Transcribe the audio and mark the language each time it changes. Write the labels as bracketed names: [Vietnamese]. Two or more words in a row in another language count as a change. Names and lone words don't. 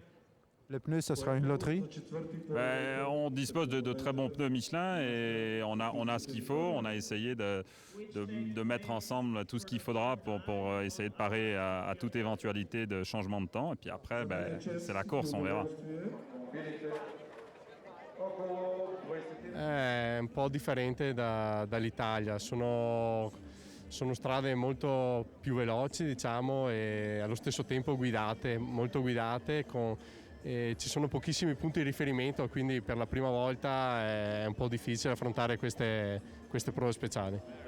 [French] Les pneus, ce sera une loterie. Ben, on dispose de très bons pneus Michelin et on a ce qu'il faut. On a essayé de mettre ensemble tout ce qu'il faudra pour essayer de parer à toute éventualité de changement de temps. Et puis après, ben, c'est la course, on verra. [Italian] È un po' differente dall'Italia, sono strade molto più veloci, diciamo, e allo stesso tempo guidate, molto guidate, e ci sono pochissimi punti di riferimento, quindi per la prima volta è un po' difficile affrontare queste prove speciali.